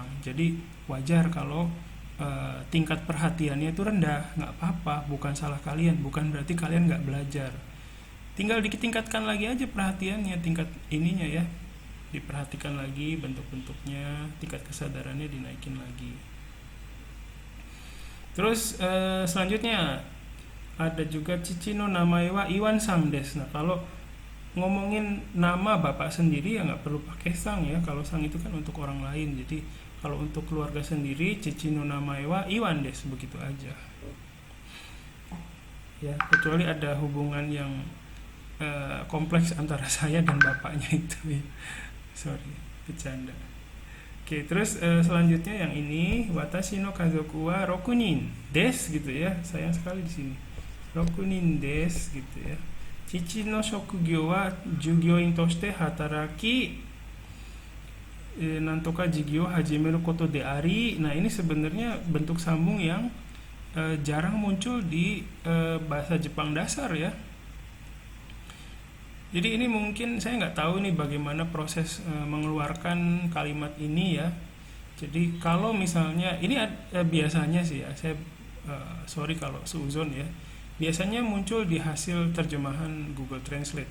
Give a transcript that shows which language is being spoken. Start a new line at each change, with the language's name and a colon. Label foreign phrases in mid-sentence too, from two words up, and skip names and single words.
Indonesian: Jadi wajar kalau tingkat perhatiannya itu rendah, nggak apa-apa, bukan salah kalian, bukan berarti kalian nggak belajar. Tinggal ditingkatkan lagi aja perhatiannya, tingkat ininya ya, diperhatikan lagi bentuk-bentuknya, tingkat kesadarannya dinaikin lagi. Terus selanjutnya ada juga
Japanese: 父の名前はイワンさんです.
Indonesian: Nah kalau ngomongin nama bapak sendiri ya nggak perlu pakai sang ya, kalau sang itu kan untuk orang lain. Jadi kalau untuk keluarga sendiri,
Japanese: 父の名前はイワンです,
Indonesian: begitu aja. Ya, kecuali ada hubungan yang kompleks antara saya dan bapaknya itu ya. Sorry, bercanda. Oke, terus selanjutnya yang ini,
Japanese: 私の家族は六人です
Indonesian: gitu ya. Sayang sekali di sini.
Japanese: 六人です
Indonesian: gitu ya.
Japanese: 父の職業は従業員として働きなんとか事業始めることであり.
Indonesian: Nah ini sebenarnya bentuk sambung yang jarang muncul di bahasa Jepang dasar ya. Jadi ini mungkin saya nggak tahu nih bagaimana proses mengeluarkan kalimat ini ya. Jadi kalau misalnya ini biasanya sih ya, saya sorry kalau seuzon ya, biasanya muncul di hasil terjemahan Google Translate.